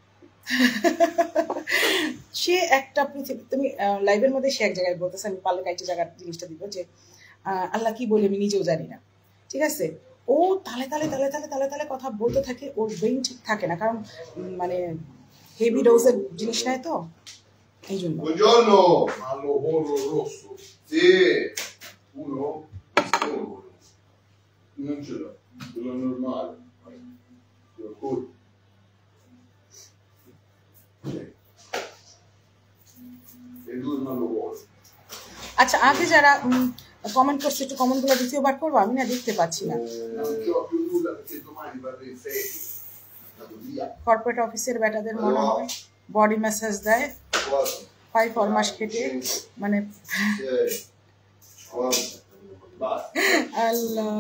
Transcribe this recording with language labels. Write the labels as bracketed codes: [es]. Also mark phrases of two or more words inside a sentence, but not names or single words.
[bn] সে একটা পৃথিবী, তুমি লাইভের মধ্যে সে এক জায়গায় বলতেছে, আমি পারলে একটা জায়গার জিনিসটা দিব যে আল্লাহ কি বলে আমি নিজেও জানি না, ঠিক আছে? ও তালে তালে তালে তালে তালে তালে কথা বলতে থাকে, ওর ব্রেইন ঠিক থাকে না, কারণ মানে [en] heavy dose-er [bn] জিনিস নেয় তো, এই জন্য। [it] Buongiorno, Mallo Borro Rosso. Sì, uno solo. Non ce l'ho, quello normale. E due Mallo Borro. [bn] আচ্ছা, আগে যারা কমেন্ট করছে একটু কমেন্টগুলো দ্বিতীয়বার করবো, আমি না দেখতে পাচ্ছি না। [en] corporate office-er [bn] বেটাদের মনে হয় [en] body massage [bn] দেয়, 5 মাস খেটে, মানে আল্লাহ।